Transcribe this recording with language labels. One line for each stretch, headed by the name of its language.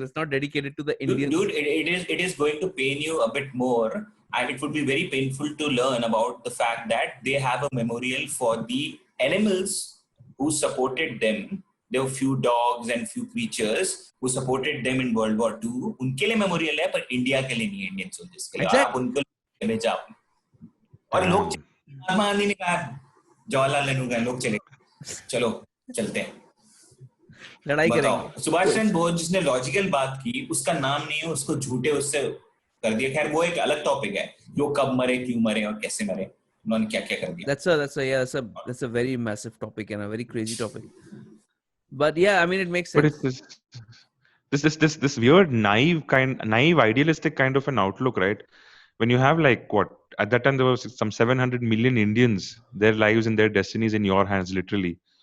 English: It's not dedicated to the Indians. Dude, it is going to pain you a bit more, and it would be very painful to learn about the fact that they have a memorial for the animals who supported them. There were few dogs and few creatures who supported them in World War II.
Hindi: उनके लिए memorial है, पर India के लिए नहीं, Indian soldiers के लिए. और आप उनको भेजा आपने. और लोग महात्मा गांधी ने कहा, जवाहरलाल नेहरू का लोग चलो चलते हैं, लड़ाई करेंगे. सुभाष चंद्र बोस जिसने लॉजिकल बात की, उसका नाम नहीं है, उसको झूठे उससे कर दिया. खैर वो एक अलग टॉपिक है, वो कब मरे, क्यों मरे और कैसे मरे. उन्होंने क्या क्या कर दिया.
English: That's a very massive topic and a very crazy topic. But yeah, I mean, it makes But sense. it's this weird naive idealistic kind of an outlook, right? When you have like what at that time there was some 700 million Indians, their lives and their destinies in your hands, literally.